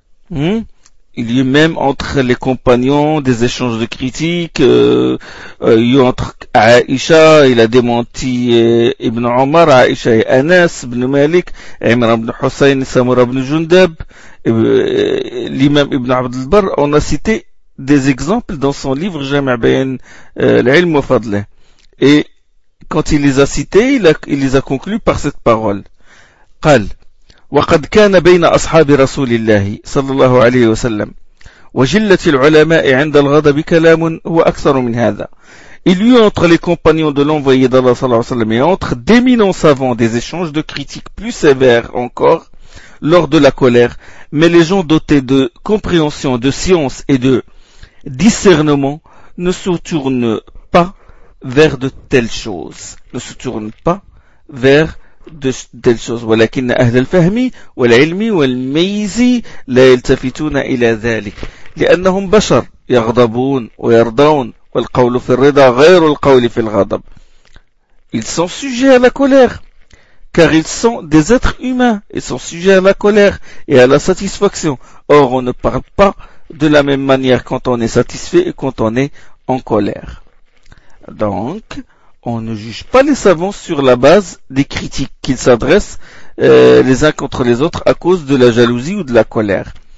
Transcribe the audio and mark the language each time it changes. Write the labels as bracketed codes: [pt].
[fr] Il y a même entre les compagnons des échanges de critiques, il y a entre Aïcha, il a démenti Ibn Omar, Aïcha et Anas, Ibn Malik, Imran Ibn Hussein, Samura Ibn Jundab, l'imam Ibn Abd al-Barr, on a cité des exemples dans son livre Jami' Bayan al-Ilm wa Fadlih. Et quand il les a cités, il les a conclus par cette parole. [ar] Qal. وقد كان بين أصحاب رسول الله صلى الله عليه وسلم وجلة العلماء عند الغضب كلام هو أكثر من هذا. [fr] Il y a entre les compagnons de l'envoyé d'Allah صلى الله عليه وسلم et entre d'éminents savants des échanges de critiques plus sévères encore lors de la colère, mais les gens dotés de compréhension, de science et de discernement ne se tournent pas vers de telles choses. Ne se tournent pas vers de telles choses. [ar] ولكن أهل الفهم والعلم والميز لا يلتفتون إلى ذلك لأنهم بشر يغضبون ويرضون والقول في الرضا غير القول في الغضب. [fr] Ils sont sujets à la colère, car ils sont des êtres humains. Ils sont sujets à la colère et à la satisfaction. Or, on ne parle pas de la même manière quand on est satisfait et quand on est en colère. Donc on ne juge pas les savants sur la base des critiques qu'ils s'adressent les uns contre les autres à cause de la jalousie ou de la colère.